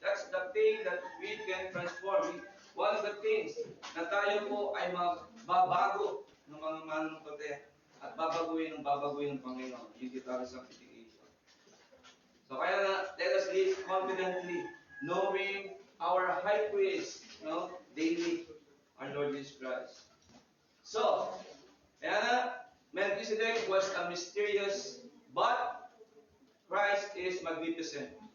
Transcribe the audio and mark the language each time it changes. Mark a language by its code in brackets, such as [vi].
[en] That's the thing that we can transform. One of the things [tl] na tayo po ay magbabago ng mga mananampalataya at babaguhin ng Panginoon. Yung total sanctification. So kaya na, [en] let us live confidently, knowing our high priest, daily, our Lord Jesus Christ. So, [tl] kaya na, [en] Melchizedek was a mysterious, but Christ is magnificent.